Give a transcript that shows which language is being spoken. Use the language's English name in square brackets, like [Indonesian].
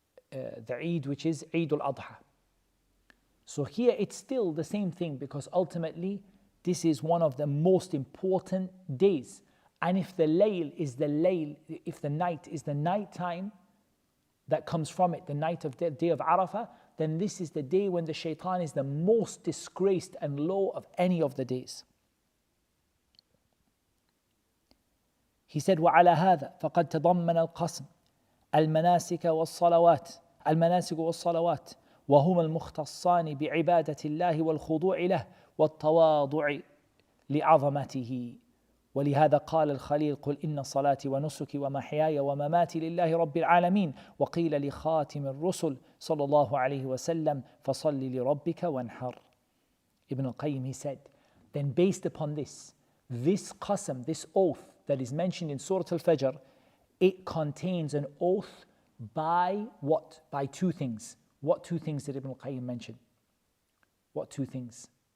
[English] the Eid, which is Eid al-Adha. So here it's still the same thing, because ultimately this is one of the most important days. And if the layl is the layl, if the night is the night time that comes from it, the night of the day of Arafah, then this is the day when the shaitan is the most disgraced and low of any of the days. He said, [Arabic] وعلى هذا فقد تضمن القسم المناسك والصلوات وهما المختصان بعبادة الله والخضوع له والتواضع لعظمته. ولهذا قال الخليل قل إن صلاتي ونسكي ومحياي ومماتي لله رب العالمين. وقيل لخاتم الرسل صلى الله عليه وسلم فصل لربك وانحر. [English] Ibn al-Qayyim, he said, then based upon this qasam, this oath that is mentioned in Surah al Fajr, it contains an oath by what? By two things. What two things did Ibn al-Qayyim mention? What two things?